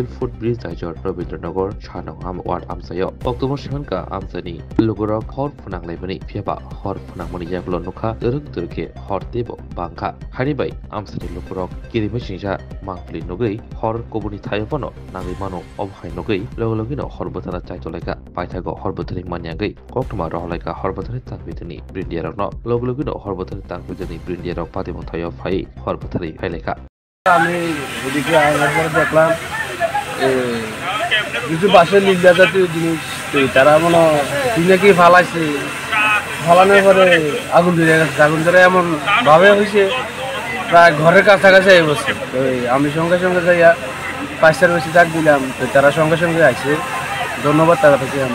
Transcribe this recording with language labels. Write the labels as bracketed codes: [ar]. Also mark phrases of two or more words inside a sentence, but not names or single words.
[trp] Food Bridge Daijor Rabindranagar Chanong am ward amsayo October Shanka amsani logorok hor phunang laibani phiaba hor phunang mani yaklo nokha duruk durke hor tebo bangkha haribai amsani logorok kiri mesija mangpli nogai hor kobuni thayopano nangai mano obhai nogai logologino hor botara chaitolaika paithago hor botari manyagai koktuma rohlaika hor botari tangbitani brindiarokno logologino hor botari tangbitani brindiarok patimong thayo phai hor botari phaileka [bn] আমি এদিকে আসার পরে দেখলাম কিছু বাসের নির্যাত জাতীয় জিনিস তারা মনে নাকি ফালাইছে ফালানোর পরে আগুন ধরে গেছে আগুন ধরে এমন ভাবে হয়েছে প্রায় ঘরের কাছাকাছি বসছে তো আমি সঙ্গে সঙ্গে যাইয়া পাঁচটার বেশি ডাক দিলাম তো তারা সঙ্গে সঙ্গে আসছে ধন্যবাদ তারা থেকে আমরা